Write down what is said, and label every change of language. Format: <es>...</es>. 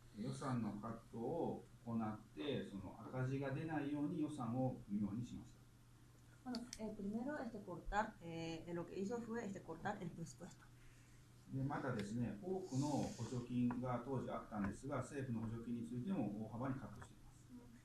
<ja>予算のカットを行ってその赤字が出ないように予算を組むようにしました。</ja> <es>Bueno, primero cortar, lo que hizo fue cortar el presupuesto.</es> <ja>でまたですね、多くの補助金が当時あったんですが、政府の補助金についても大幅にカットしています。</ja>